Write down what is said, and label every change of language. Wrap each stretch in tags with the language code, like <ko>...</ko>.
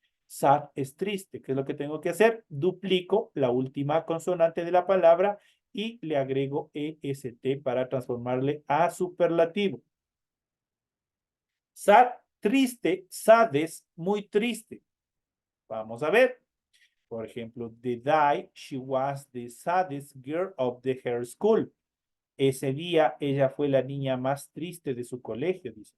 <es>Sad es triste. ¿Qué es lo que tengo que hacer? Duplico la última consonante de la palabra y le agrego EST para transformarle a superlativo. Sad, triste, sadness, muy triste. Vamos a ver. Por ejemplo,</es> <en>the day she was the saddest girl of her school.</en> <es>Ese día ella fue la niña más triste de su colegio, dice.</es>